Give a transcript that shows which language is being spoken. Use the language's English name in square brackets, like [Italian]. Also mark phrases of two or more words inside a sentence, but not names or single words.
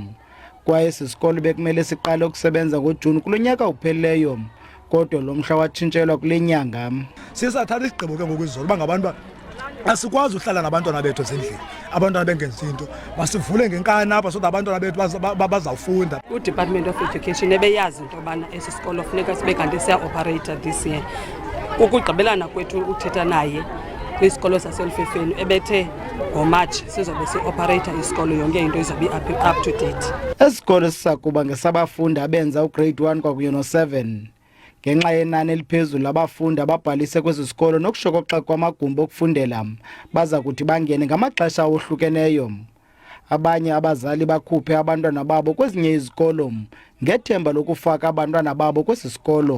[Xhosa] Kwaye esi sikolo bekumele siqale ukusebenza ngoJuni kulo nyaka uphelileyo, kodwa lo mhla watshintshelwa kule nyanga. Sisathatha isigqibo ke ngokwizolo uba ngabantu asikwazi uhlala nabantwana bethu ezindlini, abantwana bengenzi into, masivule ngenkani apha [English] so that [Xhosa] abantwana bethu bazawufunda. UDepartment of Education ebeyazi into yobana esi sikolo funeka sibe kanti siya-operate [English] this year. [Xhosa] Ukugqibelana kwethu uthetha naye kwisikolo saselufefeni ebethe ngoMatshi sizobe si-operator isikolo, yonke into izobe [English] up to date. [Xhosa] Esikolo sisakuba ngesabafundi abenza ugrade 1 kwakunye no7 ngenxa yenani eliphezulu labafundi ababhalise kwezi sikolo nokushokoxa kwamagumbi okufundela baza kuthi bangene ngamaxesha awohlukeneyo. Abanye abazali bakhuphe abantwana babo kwezinye izikolo ngethemba lokufaka abantwana babo kwesi sikolo.